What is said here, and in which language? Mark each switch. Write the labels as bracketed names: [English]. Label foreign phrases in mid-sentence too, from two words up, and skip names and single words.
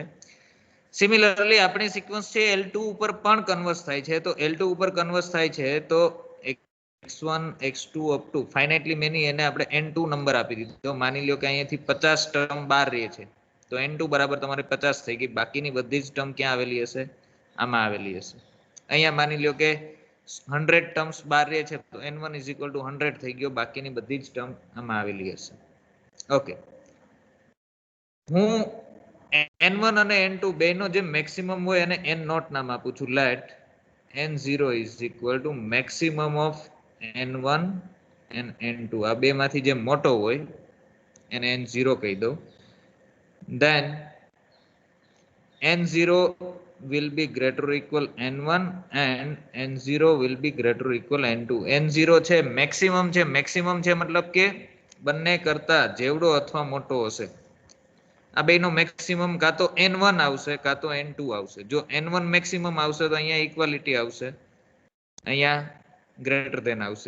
[Gujarati] સિમિલરલી આપણી સિક્વન્સ છે L2 ઉપર પણ કન્વર્સ થાય છે, તો L2 ઉપર કન્વર્સ થાય છે તો x1 x2 [English] up to finitely many [Gujarati] એને આપણે n2 નંબર આપી દીધો. તો માની લ્યો કે અહીંયાથી 50 ટર્મ બહાર રહે છે, તો n2 બરાબર તમારે 50 થઈ ગઈ, બાકીની બધી જ ટર્મ ક્યાં આવેલી હશે, આમાં આવેલી હશે. અહીંયા માની લ્યો કે 100 ટર્મ્સ બહાર રહે છે, તો n1 [English] is equal to [Gujarati] 100 થઈ ગયો, બાકીની બધી જ ટર્મ આમાં આવેલી હશે. ઓકે, હું n1 અને n2 બેનો જે મેક્સિમમ હોય એને n નોટ નામ આપું છું. [English] લેટ n0 is equal to maximum of n1 and n2. [Gujarati] આ બે માંથી જે મોટો હોય એને n0 કહી દઉં. [English] then n0 will be greater or equal n1 and n0 will be greater or equal n2. [Gujarati] n0 છે મેક્સિમમ છે, મેક્સિમમ છે મતલબ કે બંને કરતા જેવડો અથવા મોટો હશે. આ બેનો મેક્સિમમ કાં તો n1 આવશે કાં તો n2 આવશે. જો n1 મેક્સિમમ આવશે તો અહીંયા ઇક્વાલિટી આવશે, અહીંયા [English] greater than [Gujarati] આવશે.